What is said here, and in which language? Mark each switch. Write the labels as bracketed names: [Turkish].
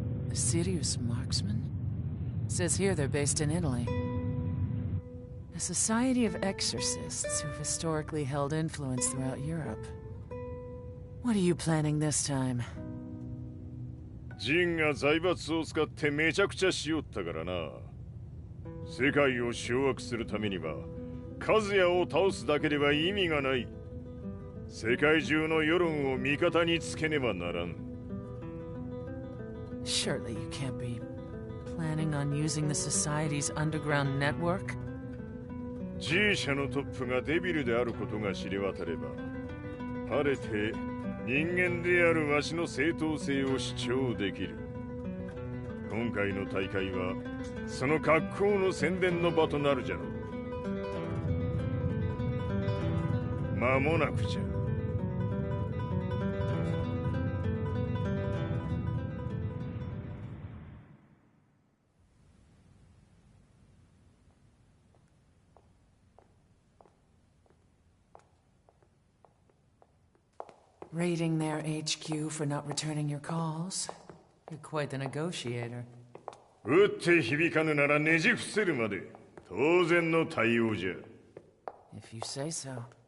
[English] A serious marksman? Says here they're based in Italy. A society of exorcists who've historically held influence throughout Europe. What are you planning this time? [Japanese] ジンが財閥を使ってめちゃくちゃしよったからな。世界を掌握するためにはカズヤを倒すだけでは意味がない。世界中の世論を味方につけねばならん。 [English] Surely you can't be planning on using the society's underground network? [Japanese] G 社のトップがデビルであることが知れ渡れば、晴れて人間であるわしの正当性を主張できる。今回の大会はその格好の宣伝の場となるじゃろう。間もなくじゃ。 [English] Raiding their HQ for not returning your calls? You're quite the negotiator. [Japanese] 撃って響かぬならねじ伏せるまで当然の対応じゃ。 [English] If you say so.